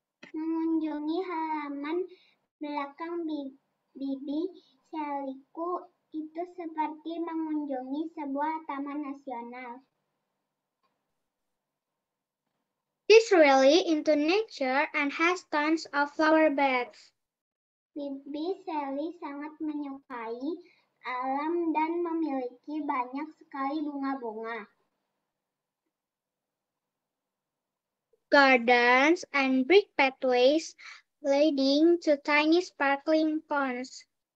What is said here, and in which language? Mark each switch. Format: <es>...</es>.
<id>Mengunjungi halaman belakang Bibi Shellyku itu seperti mengunjungi sebuah taman nasional.</id> <en>She's really into nature and has tons of flower beds.</en> <id>Bibi Shelly sangat menyukai alam dan memiliki banyak sekali bunga-bunga.</id> <en>Gardens and brick pathways leading to tiny sparkling ponds.</en>